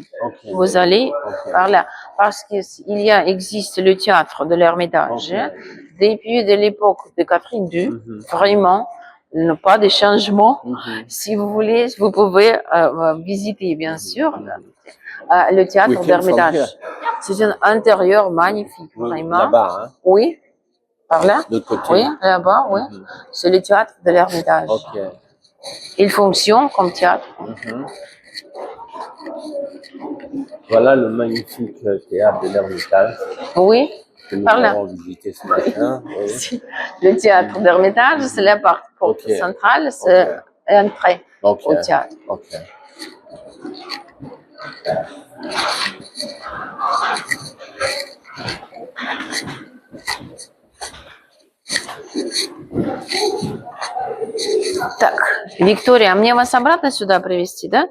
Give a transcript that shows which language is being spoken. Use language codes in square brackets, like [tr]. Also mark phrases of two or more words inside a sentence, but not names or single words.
[fr] Vous allez par là, parce qu'il existe le théâtre de l'Ermitage depuis de l'époque de Catherine II, vraiment pas de changement. Mhm. Si vous voulez, vous pouvez visiter, bien sûr, le théâtre [en] We came from [fr] d'Ermitage. [en] here. [fr] C'est un intérieur magnifique, vraiment. Là-bas, hein, Oui, par là. de l'autre côté. Oui, là-bas, oui. Mhm. C'est le théâtre de l'Ermitage. Ok. Il fonctionne comme théâtre. Mhm. Voilà le magnifique théâtre de l'Ermitage Oui, que nous par là. avons visité ce matin. Oui. Le théâtre d'Ermitage, c'est la porte Ok. centrale, c'est l'entrée Ok. au théâtre. Ok. [ru] Так, Виктория, а мне вас обратно сюда привезти, да?